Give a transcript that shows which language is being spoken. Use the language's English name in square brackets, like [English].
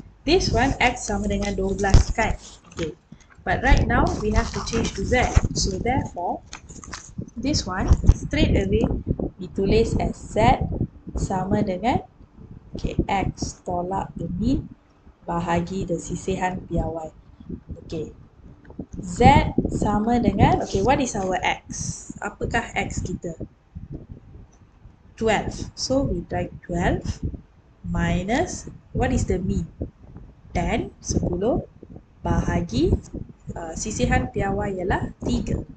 [English] This one [Malay] X sama dengan 12 kan? [English] Okay. But right now we have to change to Z. So therefore, this one straight away [Malay] ditulis [English] as Z [Malay] sama dengan X tolak [English] the mean [Malay] bahagi [English] the sisihan piawai. Okay. Z [Malay] sama dengan, [English] what is our X? [Malay] Apakah X kita? 12. [English] So we write 12 minus, what is the mean? [Malay] 10, 10 bahagi sisihan piawai ialah 3.